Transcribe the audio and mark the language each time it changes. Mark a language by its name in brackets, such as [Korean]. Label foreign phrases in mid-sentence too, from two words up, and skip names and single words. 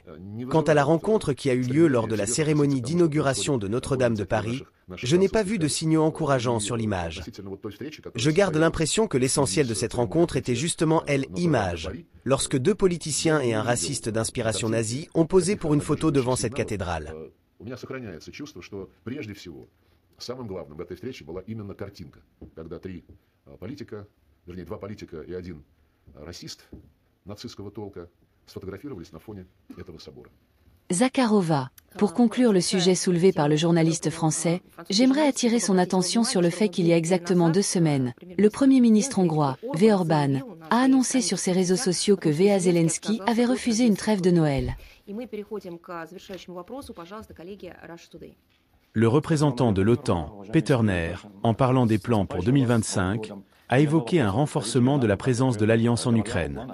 [French] Quant à la rencontre qui a eu lieu lors de la cérémonie d'inauguration de Notre-Dame de Paris, je n'ai pas vu de signaux encourageants sur l'image. Je garde l'impression que l'essentiel de cette rencontre était justement l'image, lorsque 2 politiciens et un raciste d'inspiration nazie ont posé pour une photo devant cette cathédrale. [Russian] Самым главным в этой встрече была именно картинка, когда 2 политика и 1 расист нацистского толка сфотографировались на фоне этого собора. Zakharova. [French] Pour conclure le sujet soulevé par le journaliste français, j'aimerais attirer son attention sur le fait qu'il y a exactement 2 semaines, le Premier ministre hongrois, Orban, a annoncé sur ses réseaux sociaux que Zelensky avait refusé une trêve de Noël. Le représentant de l'OTAN, Peter Nair, en parlant des plans pour 2025, a évoqué un renforcement de la présence de l'Alliance en Ukraine.